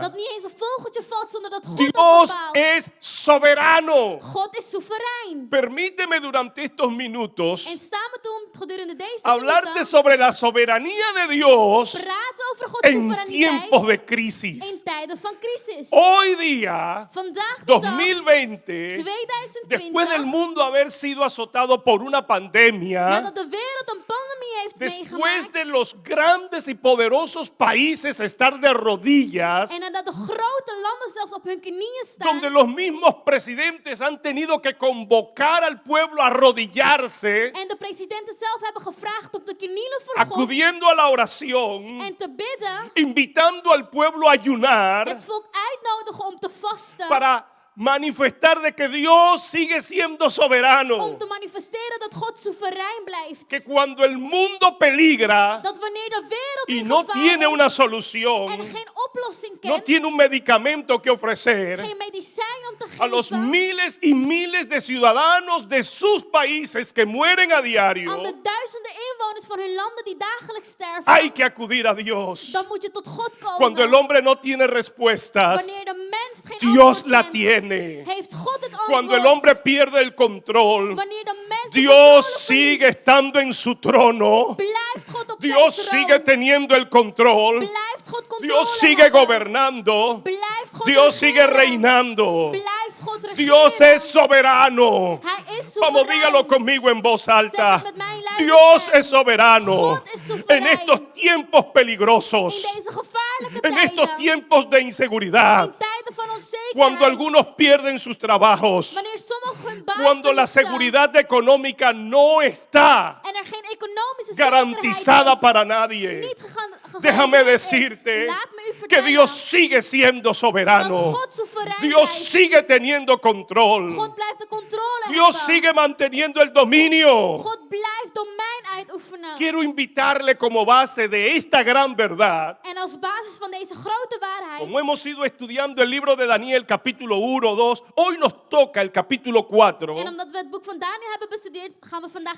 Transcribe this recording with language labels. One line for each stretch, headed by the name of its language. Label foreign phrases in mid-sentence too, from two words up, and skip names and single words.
Dutch: Dat niet eens een vogeltje valt zonder dat God dat
Spanish: Dios
Dutch: bepaalt.
Spanish: es soberano.
Dutch: God is soeverein.
Spanish: Permíteme durante estos minutos
Dutch: En sta me toe om gedurende deze
Spanish: hablarte
Dutch: minuten
Spanish: sobre la soberanía de Dios
Dutch: praten over Gods
Spanish: en tiempos
Dutch: soevereiniteit
Spanish: de crisis.
Dutch: in tijden van crisis.
Spanish: Hoy día,
Dutch: Vandaag de dag,
Spanish: 2020,
Dutch: 2020,
Spanish: después del mundo haber sido azotado por una pandemia,
Dutch: nadat de wereld een pandemie heeft
Spanish: después
Dutch: meegemaakt
Spanish: de los grandes y poderosos países estar de rodillas,
Dutch: en nadat de grote landen zelfs op hun knieën
Spanish: donde
Dutch: staan
Spanish: los mismos presidentes han tenido que convocar al pueblo a arrodillarse,
Dutch: en de presidenten zelf hebben gevraagd om te knielen voor God
Spanish: acudiendo a la oración,
Dutch: en te bidden,
Spanish: invitando al pueblo a ayunar
Dutch: het volk uitnodigen om te vasten,
Spanish: para manifestar de que Dios sigue siendo soberano,
Dutch: om te manifesteren dat God soeverein blijft.
Spanish: que cuando el mundo peligra
Dutch: Dat wanneer de wereld
Spanish: y
Dutch: in
Spanish: no
Dutch: gevaar
Spanish: tiene
Dutch: is
Spanish: una solución,
Dutch: en geen oplossing
Spanish: no
Dutch: kent,
Spanish: tiene un medicamento que ofrecer
Dutch: geen medicijn om te
Spanish: a los
Dutch: geven
Spanish: miles y miles de ciudadanos de sus países que mueren a diario,
Dutch: aan de duizenden inwoners van hun landen die dagelijks sterven,
Spanish: hay que acudir a Dios.
Dutch: dan moet je tot God komen.
Spanish: Cuando el hombre no tiene respuestas,
Dutch: Wanneer de mens geen
Spanish: Dios
Dutch: antwoord
Spanish: la
Dutch: kent,
Spanish: tiene.
Dutch: heeft God het antwoord.
Spanish: Cuando el hombre pierde el control,
Dutch: Wanneer de mens de
Spanish: Dios
Dutch: controle
Spanish: sigue
Dutch: verliest,
Spanish: estando en su trono.
Dutch: blijft God op
Spanish: Dios
Dutch: zijn
Spanish: sigue
Dutch: troon.
Spanish: teniendo el control.
Dutch: Blijft God controle
Spanish: Dios sigue
Dutch: hebben.
Spanish: gobernando.
Dutch: Blijft God
Spanish: Dios sigue
Dutch: regeren.
Spanish: reinando.
Dutch: Blijft God regeren.
Spanish: Dios es soberano.
Dutch: Hij is
Spanish: Vamos,
Dutch: soeverein.
Spanish: dígalo conmigo en voz
Dutch: Zeg
Spanish: alta.
Dutch: het met mij luid
Spanish: Dios
Dutch: en sterk.
Spanish: es soberano.
Dutch: God is soeverein.
Spanish: En estos tiempos
Dutch: In
Spanish: peligrosos,
Dutch: deze gevaarlijke
Spanish: en estos
Dutch: tijden,
Spanish: tiempos de inseguridad,
Dutch: in tijden van onzekerheid,
Spanish: cuando algunos pierden sus trabajos,
Dutch: wanneer sommigen hun baan
Spanish: cuando la
Dutch: verliezen
Spanish: seguridad económica no está
Dutch: en er geen economische
Spanish: garantizada
Dutch: zekerheid is,
Spanish: para nadie,
Dutch: niet
Spanish: déjame
Dutch: gegarandeerd is,
Spanish: decirte
Dutch: laat me u
Spanish: que
Dutch: vertellen
Spanish: Dios sigue siendo
Dutch: dat
Spanish: soberano.
Dutch: God soeverein
Spanish: Dios
Dutch: blijft.
Spanish: sigue teniendo control.
Dutch: God blijft de controle
Spanish: Dios
Dutch: hebben.
Spanish: sigue manteniendo el dominio.
Dutch: God blijft domein uitoefenen.
Spanish: Quiero invitarle como base de esta gran verdad,
Dutch: En als basis van deze grote waarheid,
Spanish: como hemos ido estudiando el libro de Daniel capítulo 1, 2, hoy nos toca el capítulo 4.
Dutch: en omdat we het boek van Daniel hebben bestudeerd, gaan we vandaag